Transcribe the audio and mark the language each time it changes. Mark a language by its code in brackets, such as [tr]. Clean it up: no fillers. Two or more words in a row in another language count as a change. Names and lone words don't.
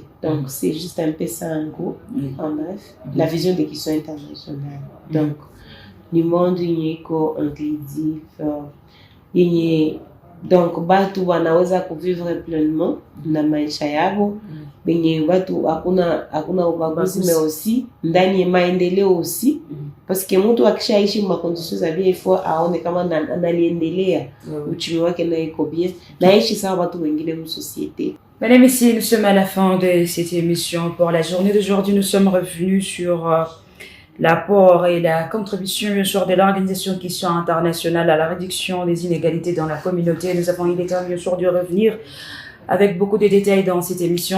[fr] Donc, c'est juste un peu ça en gros, en bref, la vision des questions internationales. Donc, le monde [sw] iko inclusif, donc batu wanaweza kuvivre pleinement na maisha yao, benye watu hakuna ubaguzi, [fr] mais aussi [sw] ndani ya maendeleo [fr] aussi, parce que [sw] mtu akishaishi ma conditions za bien, [fr] il faut [sw] aone kama analiendelea uchumi wake na iko bien, naishi sawa watu wengine mu société. [fr] Mesdames et messieurs, nous sommes à la fin de cette émission. Pour la journée d'aujourd'hui, nous sommes revenus sur l'apport et la contribution, bien sûr, de l'Organisation Question Internationale à la réduction des inégalités dans la communauté. Nous avons eu le temps, bien sûr, de revenir avec beaucoup de détails dans cette émission.